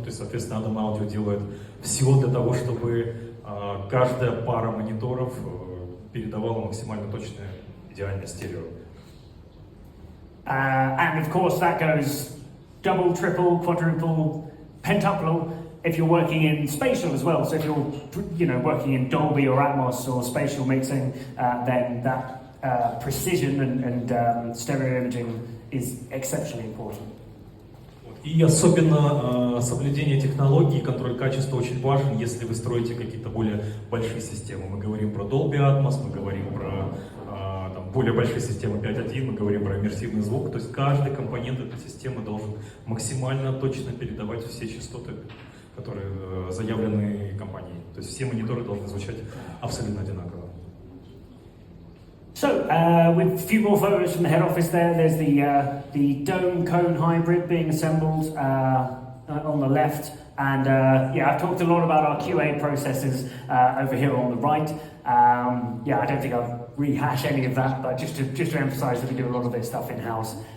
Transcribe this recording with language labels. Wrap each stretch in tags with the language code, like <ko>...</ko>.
<ru>То есть, соответственно, Adam Audio делает все для того, чтобы каждая пара мониторов передавала максимально точное, идеальное стерео.</ru> <en>And of course that goes double, triple, quadruple, pentuple if you're working in spatial as well. So if you're working in Dolby or Atmos or spatial mixing, then that precision and stereo imaging is exceptionally important.</en> <ru>И особенно соблюдение технологий, контроль качества очень важен, если вы строите какие-то более большие системы. Мы говорим про Dolby Atmos, мы говорим про более большие системы 5.1, мы говорим про иммерсивный звук. То есть каждый компонент этой системы должен максимально точно передавать все частоты, которые заявлены компанией. То есть все мониторы должны звучать абсолютно одинаково.</ru> <en>So, with a few more photos from the head office there's the dome cone hybrid being assembled on the left. And I've talked a lot about our QA processes over here on the right. I don't think I'll rehash any of that, but just to emphasize that we do a lot of this stuff in-house.</en>